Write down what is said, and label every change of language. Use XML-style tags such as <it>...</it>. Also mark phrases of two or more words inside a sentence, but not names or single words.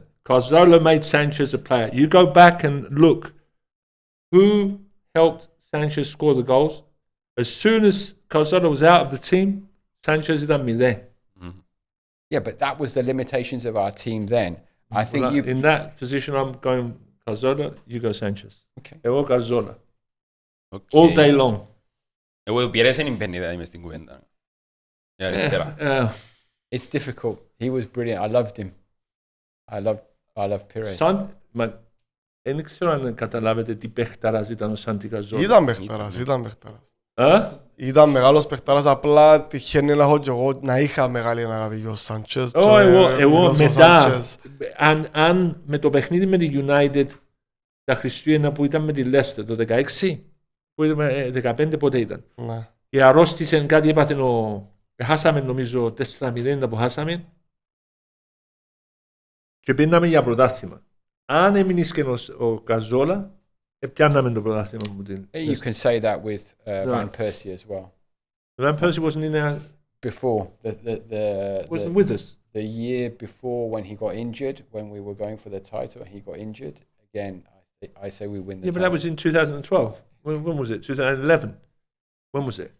<en>Gazzola made Sanchez a player. You go back and look who helped Sanchez score the goals. As soon as Gazzola was out of the team, Sanchez ήταν 0. Yeah, but that was the limitations of our team then. I think Well, you... in that position, I'm going Cazorla, you go Sanchez. Okay.</en> <el>Εγώ Cazorla.</el> <en>Okay. All day long.</en> <el>Εγώ ο Πιερές δεν μπαίνει δηλαδή μες στην κουβέντα. Η αριστερά.</el> <en>It's difficult. He was brilliant. I loved him. I love Pires.</en> <el>Δεν ξέρω αν καταλάβετε τι παιχταράς ήταν ο Σάντι Καζόρλα. Ήταν παιχταράς. Ήταν μεγάλος παιχταράς, απλά τυχαίνει να έχω και εγώ να είχα μεγάλη αγάπη για ο Σάντσες. Εγώ μετά, αν με το παιχνίδι με τη United τα Χριστούγεννα που ήταν με τη Leicester το 16, που ήταν 15 πότε ήταν. Ναι. Και αρρώστησε κάτι, έπαθε χάσαμε νομίζω 4-0 που χάσαμε και πήραμε για πρωτάθλημα. Αν έμεινες και ο Καζόλα, πιάνναμε το πρωτάθλημα μου την.</el> <en>You can say that with Van Persie as well. Van Persie wasn't in there. Before Wasn't with us. The year before when he got injured, when we were going for the title, he got injured. Again, I say we win the title. Yeah, but that was in 2012. When was it? 2011. When was it?</en>